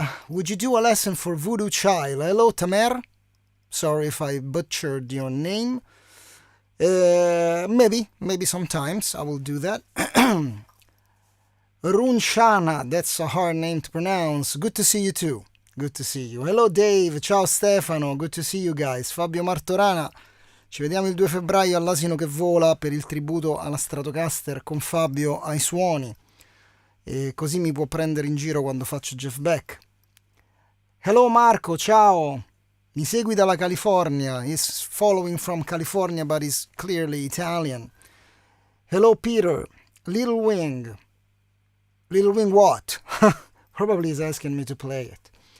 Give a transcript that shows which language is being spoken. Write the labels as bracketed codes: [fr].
[en] Would you do a lesson for Voodoo Child? Hello, Tamer. Sorry if I butchered your name. Maybe sometimes I will do that. Runshana, that's a hard name to pronounce. Good to see you too. Good to see you. Hello Dave, ciao Stefano, good to see you guys. [it] Fabio Martorana, ci vediamo il 2 febbraio all'Asino che vola per il tributo alla Stratocaster con Fabio ai suoni. E così mi può prendere in giro quando faccio Jeff Beck. [en] Hello Marco, [it] ciao. Mi segui dalla California. [en] He's following from California, but he's clearly Italian. Hello, Peter. Little Wing. Little Wing what? Probably he's asking me to play it.